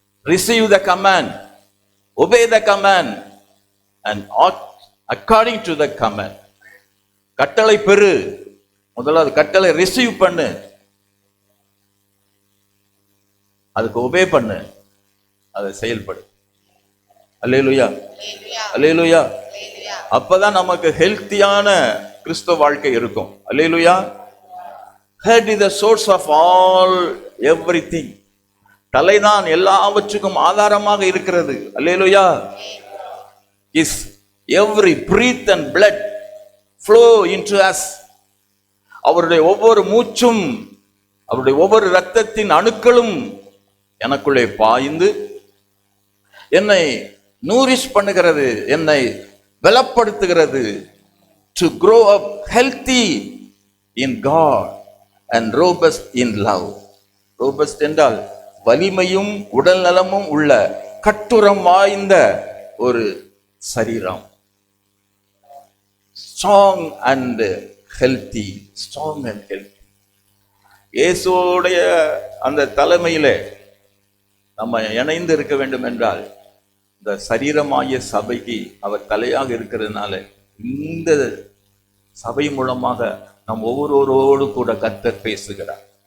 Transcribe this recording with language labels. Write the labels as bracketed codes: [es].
[en] Receive the command, obey the command and act according to the command. [ta] கட்டளை பெறு. முதலாவது கட்டளை ரிசீவ் பண்ணு, அதுக்கு ஒபே பண்ணு, அதை செயல்படு. அல்லேலூயா, அல்லேலூயா. அப்பதான் நமக்கு ஹெல்த்தியான கிறிஸ்தவ வாழ்க்கை இருக்கும். அல்லேலூயா. [en] Head is the source of all everything. [ta] தலைதான் எல்லாவற்றுக்கும் ஆதாரமாக இருக்கிறது. அல்லேலூயா. [en] Is every breath and blood flow into us. [ta] அவருடைய ஒவ்வொரு மூச்சும், அவருடைய ஒவ்வொரு இரத்தத்தின் அணுக்களும் எனக்குள்ளே பாய்ந்து என்னை நூரிஷ் பண்ணுகிறது, என்னை பலப்படுத்துகிறது. [en] To grow up healthy in God and robust in love. [ta] Robust என்றால் வலிமையும் உடல் நலமும் உள்ள கட்டுரம் வாய்ந்த ஒரு சரீரம். [en] Strong and healthy. Strong and healthy. [ta] இயேசுவுடைய அந்த தலைமையிலே நம்ம இணைந்து இருக்க வேண்டும் என்றால், இந்த சரீரமாகிய சபைக்கு அவர் தலையாக இருக்கிறதுனால இந்த சபை மூலமாக நம் ஒவ்வொருவரோடு கூட கர்த்தர் பேசுகிறார்.